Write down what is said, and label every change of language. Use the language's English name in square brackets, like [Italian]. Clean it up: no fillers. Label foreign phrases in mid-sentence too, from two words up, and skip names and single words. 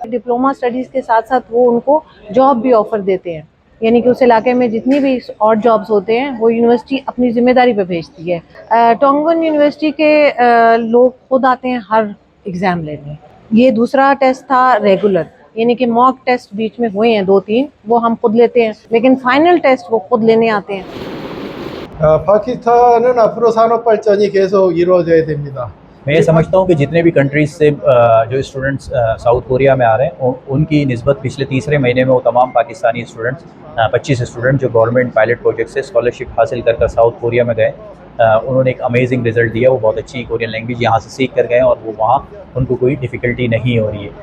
[English] diploma studies [Hindi] के साथ साथ वो उनको जॉब भी ऑफ़र देते हैं, यानी कि उस इलाके में जितनी भी और जॉब्स होते हैं वो यूनिवर्सिटी अपनी ज़िम्मेदारी पे भेजती है। टोंगन यूनिवर्सिटी के लोग खुद आते हैं हर एग्ज़ाम लेने। ये दूसरा टेस्ट था रेगुलर, यानी कि [English] mock test [Hindi] बीच में हुए हैं 2-3, वो हम खुद लेते हैं, लेकिन [English] final test [Hindi] वो खुद लेने आते हैं। [Korean] पाकिस्तान은 앞으로 산업 발전이 계속 이루어져야 됩니다. [Hindi] मैं ये समझता हूँ कि जितने भी कंट्रीज़ से जो स्टूडेंट्स साउथ कोरिया में आ रहे हैं उनकी निस्बत पिछले तीसरे महीने में वो तमाम पाकिस्तानी स्टूडेंट्स 25 स्टूडेंट जो [English] government pilot project [Hindi] से स्कॉलरशिप हासिल कर साउथ कोरिया में गए, उन्होंने एक [English] amazing result [Hindi] दिया। वो बहुत अच्छी [English] Korean language [Hindi] यहाँ से सीख कर गए और वो वहाँ उनको कोई डिफ़िकल्टी नहीं हो रही है।